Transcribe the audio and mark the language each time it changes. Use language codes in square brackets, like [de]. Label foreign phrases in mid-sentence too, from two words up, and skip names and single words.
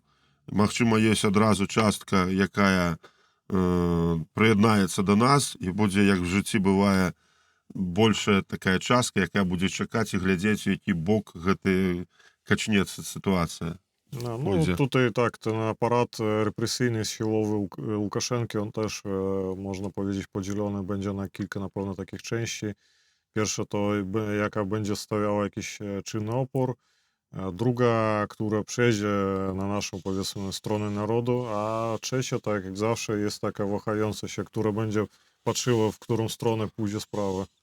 [be] Магчыма, ёсць адразу частка, якая прыяднаецца да нас і будзе, як в жыцці бывае, большая такая частка, якая будзе чакаць і глядзець, у які бок гэты качнецца ситуація. [pl] No, tutaj tak, ten aparat represyjny, siłowy Łukaszenki, on też, można powiedzieć, podzielony będzie na kilka na pewno takich części. Pierwsza to jaka będzie stawiała jakiś czynny opór, druga, która przejdzie na naszą, powiedzmy, stronę narodu, a trzecia, tak jak zawsze, jest taka wahająca się, która będzie patrzyła, w którą stronę pójdzie sprawa.